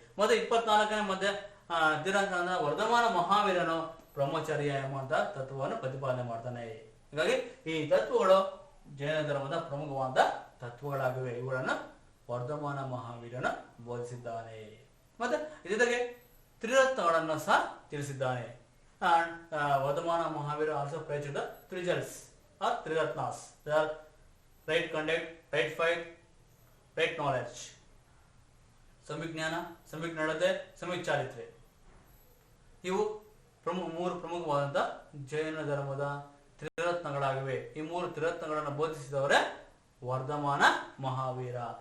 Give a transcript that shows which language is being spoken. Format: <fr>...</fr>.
<kn>ಮತ್ತೆ 24ನೇ ಮಧ್ಯ ತೀರ್ಥಂಕರನ ವರ್ಧಮಾನ ಮಹಾವೀರನು ಬ್ರಹ್ಮಚರ್ಯ ಎಂಬಂತಹ ತತ್ವವನ್ನು ಪ್ರತಿಪಾದನೆ ಮಾಡ್ತಾನೆ. ಹೀಗಾಗಿ ಈ ತತ್ವಗಳು ಜೈನ ಧರ್ಮದ ಪ್ರಮುಖವಾದ ತತ್ವಗಳಾಗಿವೆ. ಇವುಗಳನ್ನು ವರ್ಧಮಾನ ಮಹಾವೀರನು ಬೋಧಿಸಿದ್ದಾನೆ. ಮತ್ತೆ ಜೊತೆಗೆ ತ್ರಿರತ್ನಗಳನ್ನು ಸಹ ತಿಳಿಸಿದ್ದಾನೆ.</kn> <en>Vardhamana Mahavira also preached the three jewels or Triratnas. They are right conduct, right fight, right knowledge.</en> <kn>ಸಮ್ಯಕ್ ಜ್ಞಾನ, ಸಮ್ಯಕ್ ನಡತೆ, ಸಮ್ಯಕ್ ಚಾರಿತ್ರೆ. ಇವು ಮೂರು ಪ್ರಮುಖವಾದಂಥ ಜೈನ ಧರ್ಮದ ತ್ರಿರತ್ನಗಳಾಗಿವೆ. ಈ ಮೂರು ತ್ರಿರತ್ನಗಳನ್ನು ಬೋಧಿಸಿದವರೇ ವರ್ಧಮಾನ ಮಹಾವೀರ.</kn>